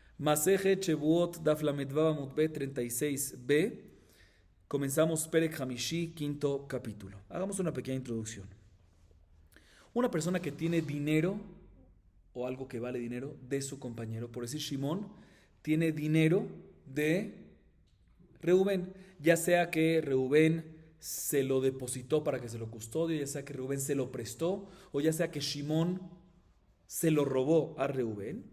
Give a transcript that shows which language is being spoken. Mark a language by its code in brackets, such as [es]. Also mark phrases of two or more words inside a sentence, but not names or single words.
[he] מסכת שבועות דף לו עמוד ב 36b. Comenzamos פרק חמישי, [es] quinto capítulo. Hagamos una pequeña introducción. Una persona que tiene dinero o algo que vale dinero de su compañero, por decir Shimón, tiene dinero de Reubén, ya sea que Reubén se lo depositó para que se lo custodie, ya sea que Reubén se lo prestó, o ya sea que Shimón se lo robó a Reubén.